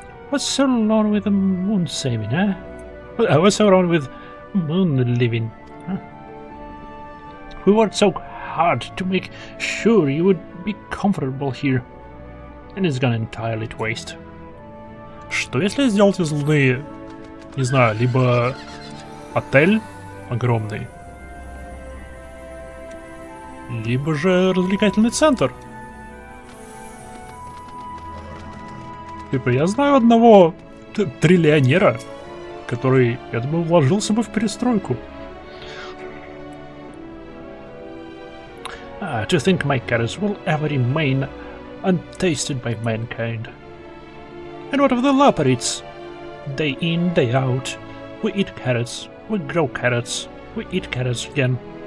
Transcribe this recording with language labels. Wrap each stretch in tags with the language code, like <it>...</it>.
<en>What's so wrong with the moon saving, huh? What's so wrong with moon living, huh? We worked so hard to make sure you would be comfortable here, and it's gone entirely to waste.</en> <ru>Что если сделать из Луны, не знаю, либо отель огромный, либо же развлекательный центр? Типа, я знаю одного триллионера, который, я думаю, вложился бы в перестройку.</ru> <en>To think my carrots will ever remain untasted by mankind. And what of the leopards? Day in, day out, we eat carrots, we grow carrots, we eat carrots again.</en>